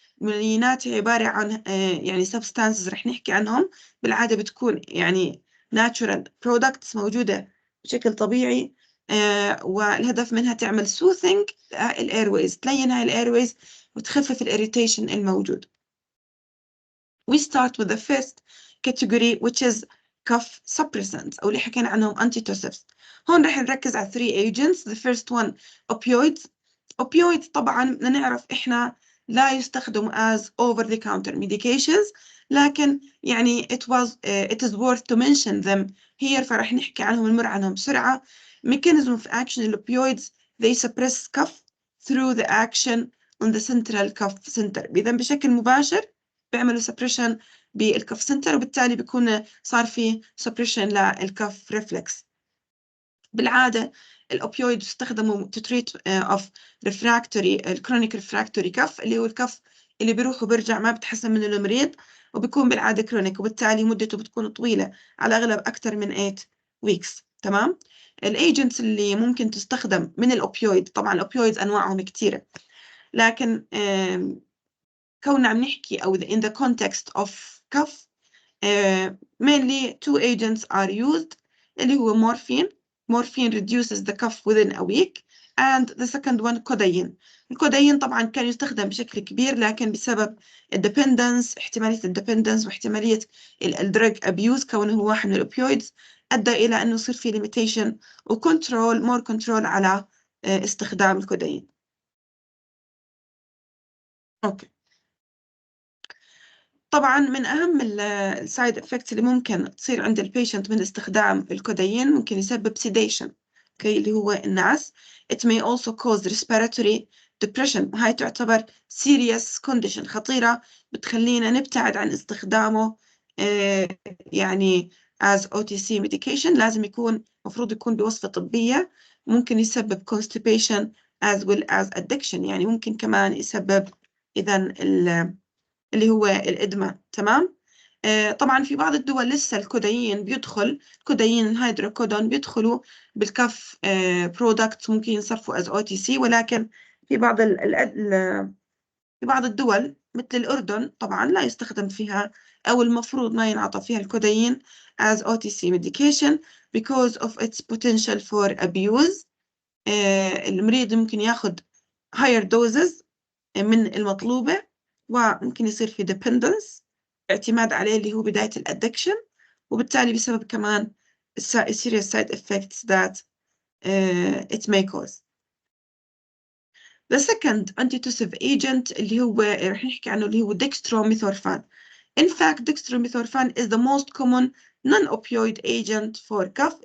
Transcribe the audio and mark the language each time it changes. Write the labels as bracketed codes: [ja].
[ar] الملينات هي عبارة عن يعني substances رح نحكي عنهم، بالعادة بتكون يعني [en] natural products [ar] موجودة بشكل طبيعي، والهدف منها تعمل soothing الأيرويز، تلين هاي الأيرويز وتخفف الإريتيشن الموجود. [en] We start with the first category which is cough suppressants [ar] أو اللي حكينا عنهم [en] antitussives. [ar] هون رح نركز على 3 [en] agents. The first one opioids. [ar] opioids طبعا بدنا نعرف إحنا لا يستخدم [en] as over the counter medications، [ar] لكن يعني [en] it is worth to mention them here، [ar] فرح نحكي عنهم ونمر عنهم بسرعة. [en] mechanism of action الopioids they suppress cough through the action on the central cough center. [ar] إذا بشكل مباشر بيعملوا suppression بالكف سنتر، وبالتالي بيكون صار في suppression للكف reflex. بالعادة الأوبيويد بيستخدموا [en] to treat of refractory chronic refractory cough [ar] اللي هو الكف اللي بيروح وبرجع ما بتحسن منه المريض، وبيكون بالعادة كرونيك، وبالتالي مدته بتكون طويلة على الأغلب أكثر من 8 weeks. تمام. الايجنتس اللي ممكن تستخدم من الأوبيويد، طبعا الأوبيويد أنواعهم كثيرة، لكن كوننا عم نحكي أو [en] in the context of cough mainly 2 agents are used [ar] اللي هو morphine. [en] Morphine reduces the cough within a week and the second one codeine. [ar] الكودايين طبعا كان يستخدم بشكل كبير، لكن بسبب الديبندنس، احتمالية الديبندنس واحتمالية الدرج abuse كونه هو واحد من الأوبيويدز، أدى إلى أنه يصير في limitation وكنترول [en] more control [ar] على استخدام الكودايين. أوكي. طبعا من أهم السايد افكتس اللي ممكن تصير عند البيشنت من استخدام الكودايين ممكن يسبب sedation، اوكي، اللي هو النعس. [en] It may also cause respiratory depression، [ar] هاي تعتبر [en] serious condition، [ar] خطيرة، بتخلينا نبتعد عن استخدامه يعني [en] as OTC medication. [ar] لازم يكون، مفروض يكون بوصفة طبية. ممكن يسبب constipation [en] as well as addiction، [ar] يعني ممكن كمان يسبب إذن اللي هو الإدمان. تمام. طبعا في بعض الدول لسه الكودايين بيدخل، كودايين الهيدروكودون بيدخلوا بالكف برودكت، ممكن ينصرفوا از او تي سي، ولكن في بعض في بعض الدول مثل الأردن طبعا لا يستخدم فيها، أو المفروض ما ينعطى فيها الكودايين as OTC medication [en] because of its potential for abuse. [ar] المريض ممكن ياخد higher doses من المطلوبة، وممكن يصير في dependence، اعتماد عليه، اللي هو بداية الادكشن، وبالتالي بسبب كمان serious side effects [en] that it may cause. The second antitussive agent [ar] اللي هو رح نحكي عنه اللي هو [en] dextromethorphan. In fact, dextromethorphan is the most common non-opioid agent for cough.